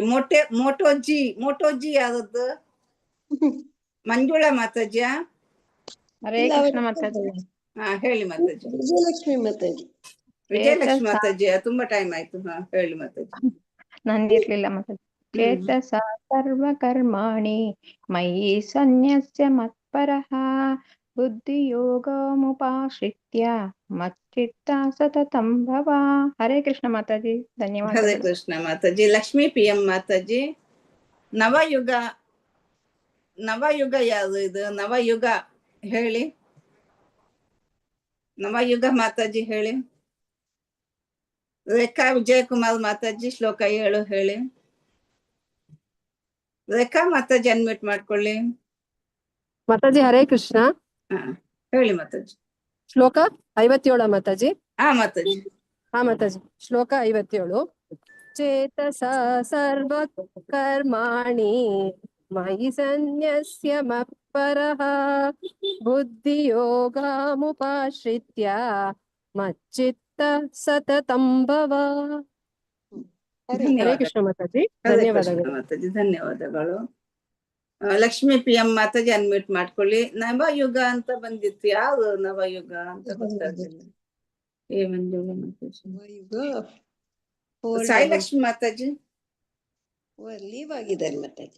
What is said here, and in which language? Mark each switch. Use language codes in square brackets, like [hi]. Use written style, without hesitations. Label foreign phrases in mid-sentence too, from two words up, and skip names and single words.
[kn] ಮೋಟೋಜಿ ಯಾರದ್ದು? ಮಂಜುಳಾ ಮಾತಾಜಿಯಾ? ಹರೇ ಕೃಷ್ಣ ಮಾತಾಜಿ. ಹಾ ಹೇಳಿ ಮಾತಾಜಿ. ವಿಜಯಲಕ್ಷ್ಮಿ ಮಾತಾಜಿ. ವಿಜಯಲಕ್ಷ್ಮಿ ಮಾತಾಜಿಯಾ? ತುಂಬಾ ಟೈಮ್ ಆಯ್ತು. ಹಾ ಹೇಳಿ ಮಾತಾಜಿ. ನಂದಿರ್ಲಿಲ್ಲ ಮಾತಾಜಿ. [sa] ಚೇತಸ ಸರ್ವಕರ್ಮಾಣಿ ಮಯಿ ಸನ್ಯಸ್ಯ ಮತ್ಪರಃ ಬುದ್ಧಿಯೋಗಮುಪಾಶ್ರಿತ್ಯ ಮಚ್ಚಿತ್ತ ಸತತಂ ಭವ. [kn] ಹರೇ ಕೃಷ್ಣ ಮಾತಾಜಿ, ಧನ್ಯವಾದ. ಹರೇ ಕೃಷ್ಣ ಮಾತಾಜಿ. ಲಕ್ಷ್ಮೀ PM ಮಾತಾಜಿ. ನವಯುಗ ಯಾವುದು ಇದು? ನವಯುಗ ಹೇಳಿ. ನವಯುಗ ಮಾತಾಜಿ ಹೇಳಿ. ರೇಖಾ ವಿಜಯಕುಮಾರ್ ಮಾತಾಜಿ ಶ್ಲೋಕ 7 ಹೇಳಿ. ರೇಖಾ ಮಾತಾಜಿ ಅನ್ಮಿಟ್ ಮಾಡ್ಕೊಳ್ಳಿ. ಮಾತಾಜಿ ಹರೇ ಕೃಷ್ಣ. ಹೇಳಿ ಮಾತಾಜಿ. ಶ್ಲೋಕ 57 ಮಾತಾಜಿ. ಮಾತಾಜಿ. ಮಾತಾಜಿ ಶ್ಲೋಕ 57. [sa] ಚೇತಸ ಸರ್ವ ಕರ್ಮಾಣಿ ಮಯಿ ಸನ್ಯಸ್ಯ ಮತ್ಪರಃ ಬುದ್ಧಿಯೋಗಮುಪಾಶ್ರಿತ್ಯ ಮಚ್ಚಿತ್ತ ಸತತಂ ಭವ. [kn] ಹರೇ ಕೃಷ್ಣ ಮಾತಾಜಿ, ಧನ್ಯವಾದಗಳು. ಮಾತಾಜಿ ಧನ್ಯವಾದಗಳು. ಲಕ್ಷ್ಮೀ PM ಮಾತಾಜಿ ಅನ್ಮಿಟ್ ಮಾಡ್ಕೊಳ್ಳಿ. ನವಯುಗ ಅಂತ ಬಂದಿತ್ತು, ಯಾವುದು ನವಯುಗ ಅಂತ ಗೊತ್ತಾಗ್ತಿಲ್ಲ. ಸಾಯಿಲಕ್ಷ್ಮಿ ಮಾತಾಜಿ ಲೀವ್ ಆಗಿದ್ದಾರೆ ಮಾತಾಜಿ.